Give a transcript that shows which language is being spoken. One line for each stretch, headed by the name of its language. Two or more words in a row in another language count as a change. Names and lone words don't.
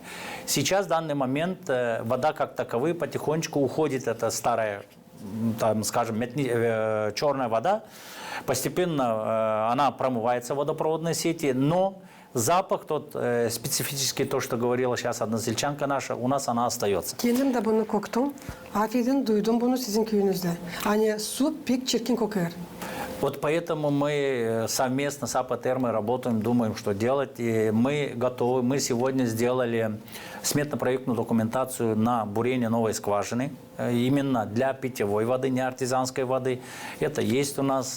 Russian: Сейчас в данный момент вода как таковая потихонечку уходит, это старая, там, скажем, черная вода. Постепенно она промывается в водопроводной сети, но запах тот специфический, то, что говорила сейчас односельчанка наша, у нас она остается.
Gagauz: Kendim de bunu koktum. Afiyeden duydum bunu sizin köyünüzde. Hani su pek çirkin kokuyor.
Russian: Вот поэтому мы совместно с Апотермой работаем, думаем, что делать. И мы готовы. Мы сегодня сделали сметно-проектную документацию на бурение новой скважины. Именно для питьевой воды, не артезианской воды. Это есть у нас.